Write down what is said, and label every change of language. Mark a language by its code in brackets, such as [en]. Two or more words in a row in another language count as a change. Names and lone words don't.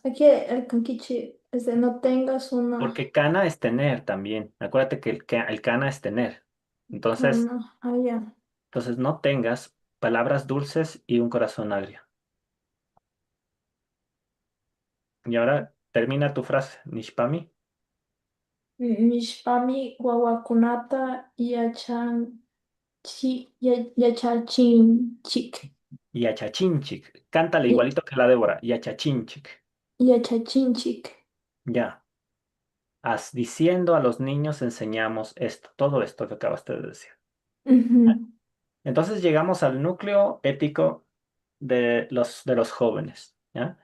[es] Aquí el kankichi es de no tengas una porque cana es tener también. Acuérdate que el cana es tener. Entonces, cana. Ah, ya. entonces no tengas palabras dulces y un corazón agrio. Y ahora termina tu frase, [qu] Nishpami. Mishpami wawakunata yachan chi, yachachin chik. Yachachinchic. [es] Cántale Y, igualito que la Débora. Yachachinchic. [qu] y achachinchic. [es] Ya. Diciendo a los niños enseñamos esto, todo esto que acabaste de decir. Ujú. Entonces llegamos al núcleo ético de los jóvenes, ¿ya?